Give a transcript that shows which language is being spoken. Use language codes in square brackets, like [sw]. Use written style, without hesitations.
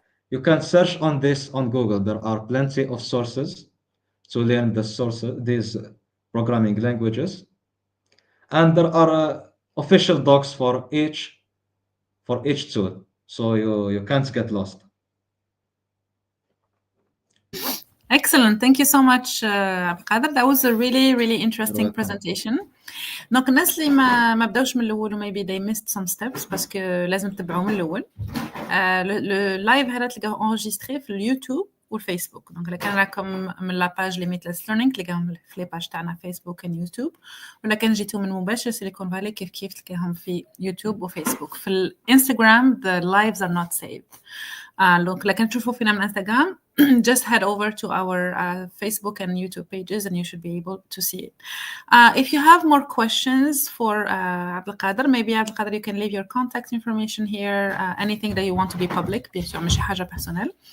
[en] You can search on this on Google. There are plenty of sources to learn these programming languages. And there are official docs for each for each tool, so you can't get lost. Excellent. Thank you so much, Abdelkader. That was a really interesting presentation. [ar] دونك الناس اللي ما بداوش من الاول [en] maybe they missed some steps [ar] باسكو لازم تتبعوا من الاول. اللايف هذا تلقاه انجستري في اليوتيوب والفيسبوك. دونك الا كان راكم من لاباج ليميتلس ليرنينغ تلقاهم في لي باج تاعنا فيسبوك ويوتيوب، ولا كان جيتوا من مباشر سيليكون فالي كيف تلقاهم في يوتيوب وفيسبوك. في الانستغرام [en] the lives are not saved. [ar] دونك الا كان تشوفوا فينا من انستغرام [en] just head over to our Facebook and YouTube pages and you should be able to see it. If you have more questions for Abdelkader, maybe Abdelkader, you can leave your contact information here, anything that you want to be public, [fr] bien sûr, [ar] مش حاجة [en] personnel.